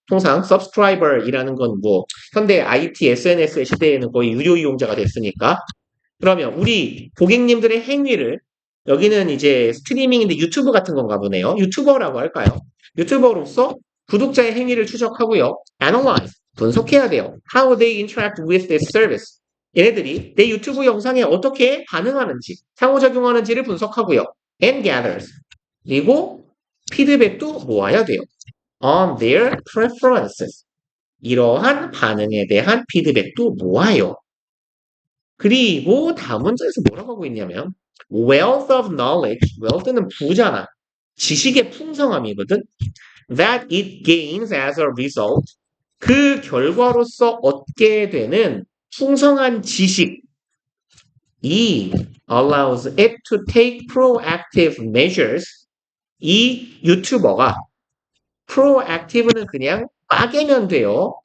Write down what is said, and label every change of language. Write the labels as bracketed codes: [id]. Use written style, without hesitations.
[ko] 통상 subscriber이라는 건 뭐 현대 IT, SNS의 시대에는 거의 유료 이용자가 됐으니까. 그러면 우리 고객님들의 행위를 여기는 이제 스트리밍인데 유튜브 같은 건가 보네요. 유튜버라고 할까요? 유튜버로서 구독자의 행위를 추적하고요. Analyze, 분석해야 돼요. [en] How they interact with this service. [ko] 얘네들이 내 유튜브 영상에 어떻게 반응하는지, 상호작용하는지를 분석하고요. [en] And gathers. [ko] 그리고 피드백도 모아야 돼요. [en] On their preferences. [ko] 이러한 반응에 대한 피드백도 모아요. 그리고 다음 문장에서 뭐라고 하고 있냐면 [en] wealth of knowledge, [ko] wealth는 부잖아. 지식의 풍성함이거든. [en] That it gains as a result. [ko] 그 결과로서 얻게 되는 풍성한 지식이 [en] allows it to take proactive measures. [ko] 이 유튜버가 proactive는 그냥 빠개면 돼요.